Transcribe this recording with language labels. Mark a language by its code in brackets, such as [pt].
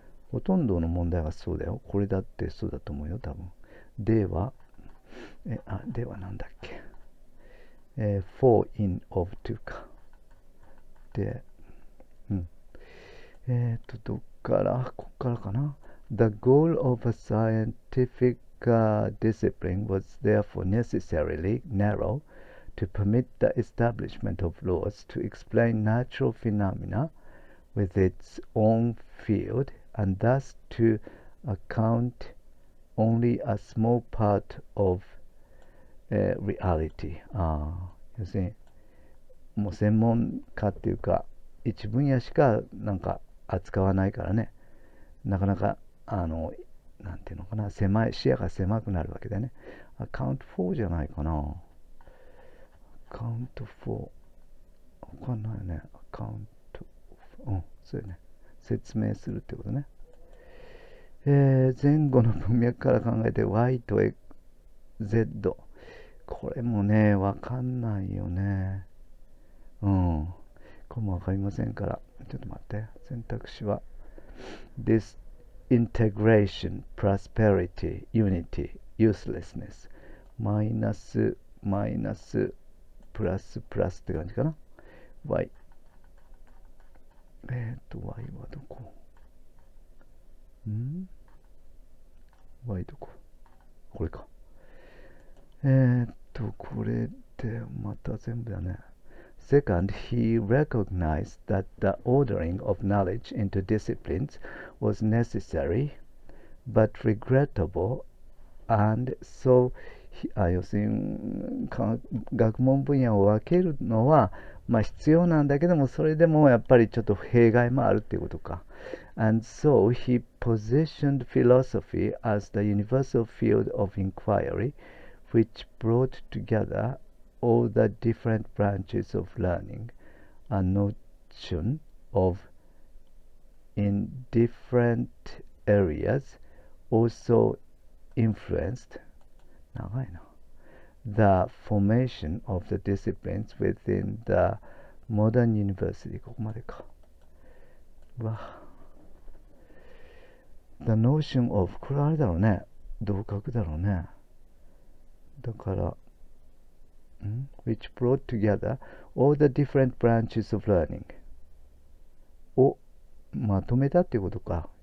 [ja] ほとんどの問題がそうだよ。これだってそうだと思うよ、多分。では、ではなんだっけ。for, in, of, to か。で、どっからこっからかな。 [en] The goal of a scientific discipline was therefore necessarily narrow to permit the establishment of laws to explain natural phenomena with its own field, and thus to account only a small part of reality。 [ja] 要するにもう専門家っていうか一分野しかなんか扱わないからね、なかなかなんていうのかな、狭い視野が狭くなるわけでね。 account for じゃないかな。account for わかんないよね。 account for、そうよね。説明するってことね。前後の文脈から考えて Y と Z。これもね、わかんないよね。これもわかりませんから。ちょっと待って。選択肢は Disintegration, Prosperity, Unity, Uselessness。マイナス、マイナス、プラス、プラスって感じかな。 Y。 Y はどこ？Y どこ？これか。これでまた全部だね。 [en] Second, he recognized that the ordering of knowledge into disciplines was necessary but regrettable, and so [ja] 要するに学問分野を分けるのは、必要なんだけども、それでもやっぱりちょっと弊害もあるっていうことか。 [en] And so he positioned philosophy as the universal field of inquiry, which brought together all the different branches of learning. A notion of in different areas also influenced [ja] 長いな [en] the formation of the disciplines within the modern university。 [ja] ここまでか。 [en] The notion of [ja] これあれだろうね、同格だろうね。だから [en] which brought together all the different branches of learning [ja] をまとめたっていうことか。